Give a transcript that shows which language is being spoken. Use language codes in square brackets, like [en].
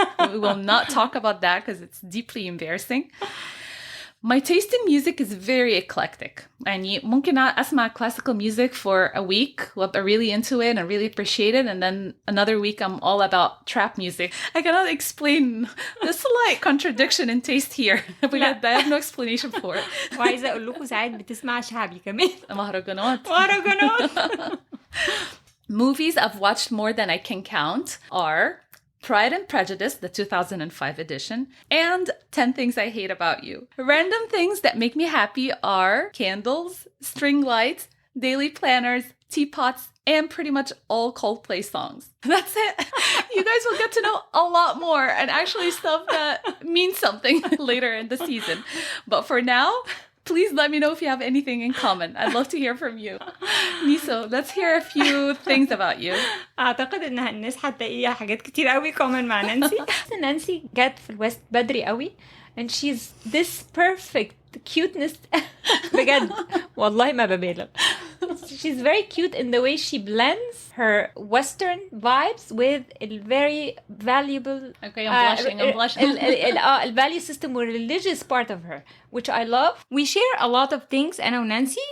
[en] We will not talk about that because it's deeply embarrassing. My taste in music is very eclectic. [ar] يعني ممكن أسمع [en] classical music for a week [ar] وأبقى [en] really into it and really appreciate it, and then another week I'm all about trap music. I cannot explain the slight contradiction in taste here. بجد I have no explanation for it. [ar] وعايزة أقول لكم ساعات بتسمع شعبي كمان. مهرجانات. مهرجانات. [en] Movies I've watched more than I can count are Pride and Prejudice, the 2005 edition, and 10 Things I Hate About You. Random things that make me happy are candles, string lights, daily planners, teapots, and pretty much all Coldplay songs. That's it. You guys will get to know a lot more and actually stuff that means something later in the season. But for now, please let me know if you have anything in common. I'd love to hear from you. Niso, let's hear a few things about you. [ar] أعتقد إن الناس هتلاقي حاجات كتير قوي common مع نانسي. نانسي جت في الويست بدري قوي [en] and she's this perfect cuteness. [ar] بجد والله ما ببالغ. [en] She's very cute in the way she blends her Western vibes with a very valuable Okay, I'm blushing. the value system or religious part of her, which I love. We share a lot of things [ar] أنا ونانسي.